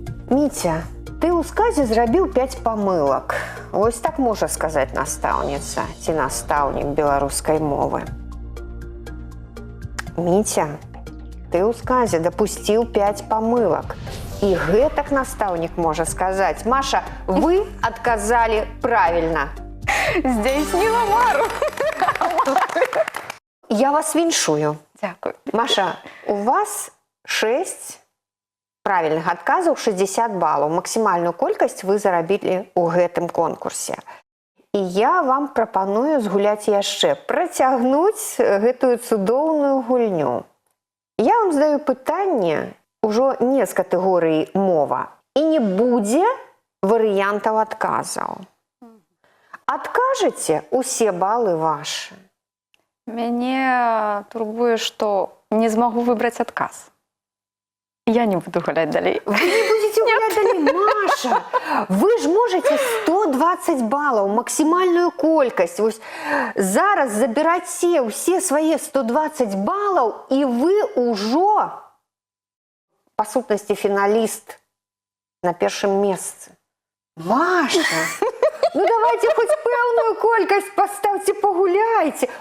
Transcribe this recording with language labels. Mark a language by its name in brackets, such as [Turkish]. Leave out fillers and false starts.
[Belarusian] Міця, ты ў сказе зрабіў 5 памылак. Вось так можа сказаць настаўніца ці настаўнік беларускай мовы. Міця, ты ў сказе дапусціў 5 памылак. І гэтак настаўнік можа сказаць. Маша, вы адказалі правільна. Здзейсніла мару. Я вас віншую. Дзякуй. Маша, у вас 6 правільных адказаў, 60 балаў. Максімальную колькасць вы зарабілі ў гэтым конкурсе. І я вам прапаную згуляць яшчэ, працягнуць гэтую цудоўную гульню. Я вам задаю пытанне ўжо не з катэгорыі мова. І не будзе варыянтаў адказаў. Адкажыце, усе балы вашы. Мяне турбуе, што не змагу выбраць адказ. Я не буду гуляць далей. [Russian] Вы не будете гулять далей, Маша. Вы ж можете 120 баллов, максимальную колькость. [Belarusian] Вось зараз забираце ўсе свае 120 баллов, и вы ўжо, по сутнасці, фіналіст на першым месцы. [Russian] Маша, ну давайте хоть пэўную колькость поставьте, погуляйте.